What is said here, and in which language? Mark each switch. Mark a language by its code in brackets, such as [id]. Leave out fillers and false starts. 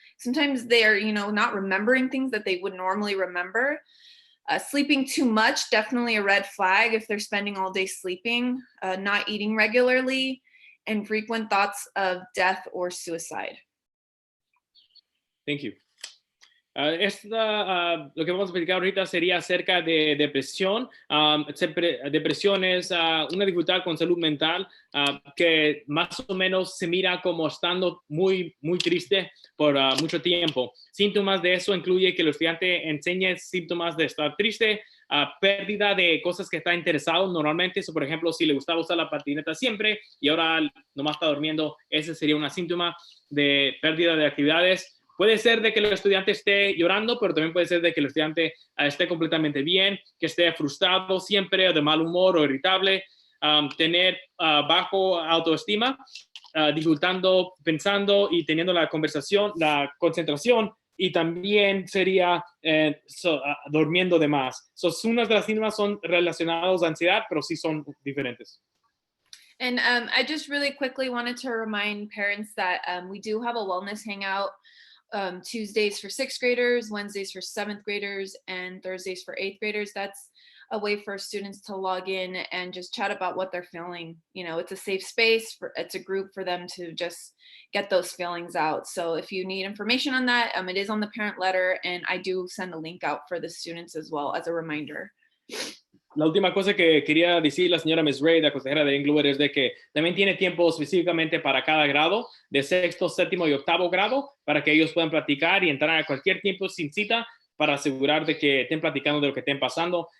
[en] Sometimes they're, not remembering things that they would normally remember. Sleeping too much, definitely a red flag if they're spending all day sleeping, not eating regularly, and frequent thoughts of death or suicide. Thank you. [es] Lo que vamos a platicar ahorita sería acerca de depresión. Depresión es una dificultad con salud mental que más o menos se mira como estando muy, muy triste por mucho tiempo. Síntomas de eso incluye que el estudiante enseñe síntomas de estar triste, pérdida de cosas que está interesado normalmente. Por ejemplo, si le gustaba usar la patineta siempre y ahora nomás está durmiendo, ese sería un síntoma de pérdida de actividades. Puede ser de que el estudiante esté llorando, pero también puede ser de que el estudiante esté completamente bien, que esté frustrado siempre, o de mal humor o irritable, tener bajo autoestima, dificultando, pensando y teniendo la concentración, y también sería durmiendo de más. Unas de las síntomas son relacionadas a ansiedad, pero sí son diferentes. [en] And I just really quickly wanted to remind parents that we do have a wellness hangout Tuesdays for 6th graders, Wednesdays for 7th graders, and Thursdays for 8th graders. That's a way for students to log in and just chat about what they're feeling. It's a safe space, it's a group for them to just get those feelings out. So if you need information on that, it is on the parent letter, and I do send a link out for the students as well as a reminder. [es] La última cosa que quería decir la señora Miss Ray, la consejera de Inglewood, es de que también tiene tiempo específicamente para cada grado, de 6º, 7º y 8º grado, para que ellos puedan practicar y entrar a cualquier tiempo sin cita para asegurar de que estén platicando de lo que estén pasando.